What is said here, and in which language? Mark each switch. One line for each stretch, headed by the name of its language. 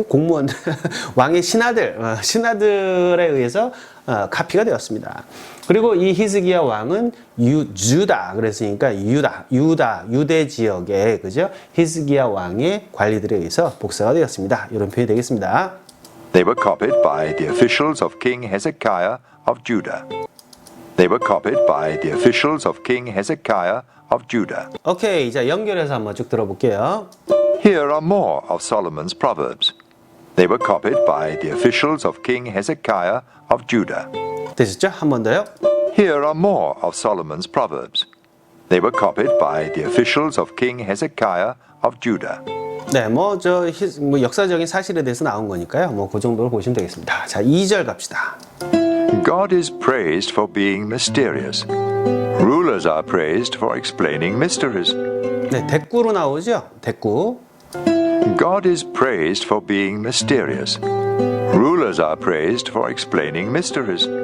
Korean: 공무원들, 왕의 신하들에 의해서 카피가 되었습니다. 그리고 이 히스기야 왕은 주다 그랬으니까 유대 지역에, 그죠? 히스기야 왕의 관리들에 의해서 복사가 되었습니다. 이런 표현이 되겠습니다.
English: They were copied by the officials of King Hezekiah of Judah. They were copied by the officials of King Hezekiah of Judah.
Korean: 오케이, 자 연결해서 한번 쭉 들어볼게요.
English: Here are more of Solomon's proverbs. They were copied by the officials of King Hezekiah of Judah.
Korean: 되셨죠? 한 번 더요.
English: Here are more of Solomon's proverbs. They were copied by the officials of King Hezekiah of Judah.
Korean: 네, 뭐 역사적인 사실에 대해서 나온 거니까요. 뭐 그 정도로 보시면 되겠습니다. 자, 2절 갑시다.
English: God is praised for being mysterious. Rulers are praised for explaining mysteries.
Korean: 네, 대꾸로 나오죠? 대꾸.
English: God is praised for being mysterious. Rulers are praised for explaining mysteries.